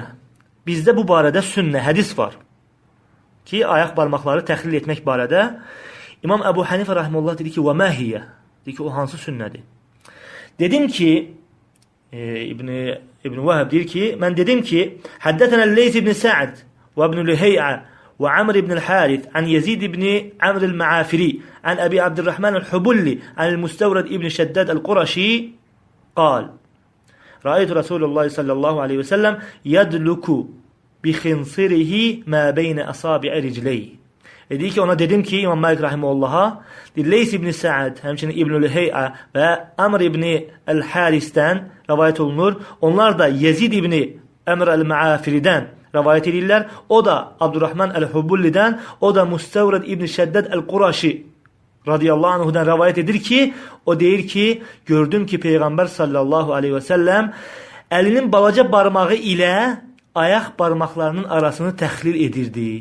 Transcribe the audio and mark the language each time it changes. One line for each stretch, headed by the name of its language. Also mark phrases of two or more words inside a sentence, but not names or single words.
Azerbaijani: Bizdə bu barədə sünnə, hədis var ki, ayaq barmaqları təxlil etmək barədə. İmam Əbu Hanifə rahimehullah dedi ki,
Arabic: وما هي.
Azerbaijani: Dedi ki, o hansı sünnədir? Dedim ki, İbn Vahb deyir ki, mən dedim ki, həddətənə Leys ibn Sa'd və ibn Lühey'ə
Arabic: وعمر بن الحارث عن يزيد بن عمرو المعافري عن أبي عبد الرحمن الحبلي عن المستورد ابن شداد القرشي قال رأيت رسول الله صلى الله عليه وسلم يدلك بخنصره ما بين أصابع رجليه.
Azerbaijani: Dedi ki ona dedim ki İmam Malik rahimehullah'a Leys ibn Sa'd, həmçinin İbnül Hey'a və Amr ibn el-Haris'dən rivayet olunur. Onlar da Yezid ibn Amr el-Maafiri'dən rivayet edirlər. O da Abdurrahman el-Hubulli'dən, o da Mustawrid ibn Şeddad el-Quraşi
Arabic: رضي الله عنه
Azerbaijani: rivayet edir ki, o deyir ki, gördüm ki Peyğəmbər
Arabic: صلى الله عليه وسلم
Azerbaijani: əlinin balaca barmağı ilə ayaq barmaqlarının arasını təxlil edirdi.